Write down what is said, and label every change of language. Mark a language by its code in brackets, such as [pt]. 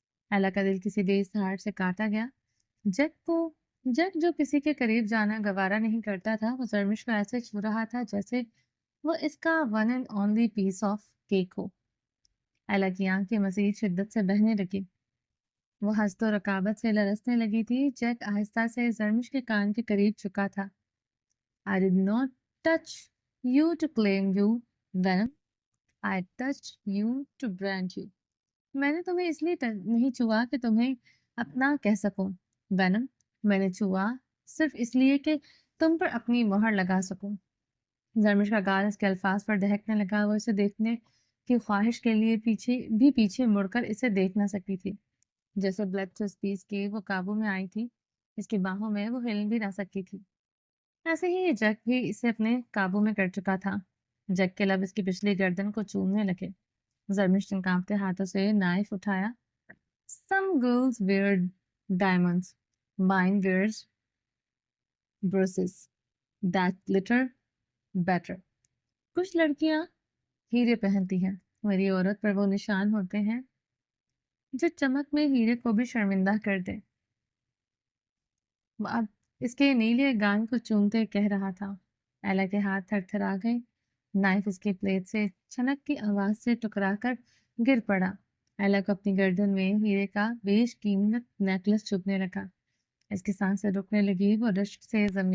[ur] ایلا کا دل کسی بے سہار سے کاٹا گیا۔ جیک جو کسی کے قریب جانا گوارا نہیں کرتا تھا، وہ زرمش کو ایسے چھو رہا تھا جیسے وہ اس کا [en] one and only piece of cake [ur] ہو۔ ایلا کی آنکھیں مزید شدت سے بہنے لگی۔ وہ ہست و رکابت سے لرزنے لگی تھی۔ جیک آہستہ سے زرمش کے کان کے قریب چکا تھا۔ [en] I did not touch you to claim you, Venom. I touched you to brand you. [ur] میں نے تمہیں اس لیے نہیں چھوا کہ تمہیں اپنا کہہ سکوں، وینم۔ میں نے چھوا صرف اس لیے کہ تم پر اپنی مہر لگا سکوں۔ زرمش کا گال اس کے الفاظ پر دہکنے لگا۔ وہ اسے دیکھنے کی خواہش کے لیے پیچھے مڑ کر اسے دیکھ نہ سکتی تھی۔ جیسے بلڈ ٹو اسپیس کے وہ قابو میں آئی تھی، اس کی باہوں میں وہ ہل بھی نہ سکتی تھی، ایسے ہی یہ جیک بھی اسے اپنے قابو میں کر چکا تھا۔ جیک کے لب اس کی پچھلی گردن کو چومنے لگے۔ زرمش نے کانپتے ہاتھوں سے نائف اٹھایا۔ [en] Some girls wear diamonds. Mine wears bruises that glitter better. [ur] کچھ لڑکیاں ہیرے پہنتی ہیں، میری عورت پر وہ نشان ہوتے ہیں جو چمک میں ہیرے کو بھی شرمندہ کر دے۔ اب اس کے نیلے گان کو چومتے کہہ رہا تھا۔ ایلا کے ہاتھ تھر تھر آ گئے۔ نائف اس کی پلیٹ سے چھنک کی آواز سے ٹکرا کر گر پڑا۔ ایلا کو اپنی گردن میں ہیرے کا بیش قیمت نیکلس چبھنے لگا۔ اس کی سانسیں رکنے لگی۔ وہ رشک سے